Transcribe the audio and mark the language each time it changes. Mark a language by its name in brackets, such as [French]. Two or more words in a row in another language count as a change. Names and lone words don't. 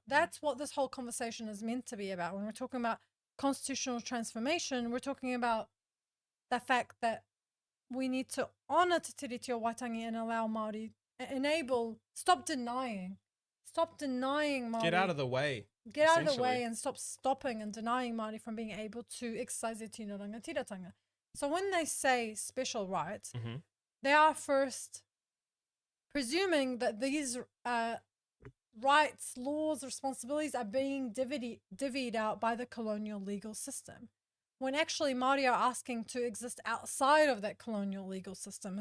[English] That's what this whole conversation is meant to be about. When we're talking about constitutional transformation, we're talking about the fact that we need to honour Te Tiriti o Waitangi and allow Māori, stop denying Māori. Get out of the way. Get out of the way and stop stopping and denying Māori from being able to exercise their [Māori] tino rangatiratanga. [English] So when they say special rights, they are first presuming that these rights, laws, responsibilities are being divvied out by the colonial legal system. when actually Māori are asking to exist outside of that colonial legal system.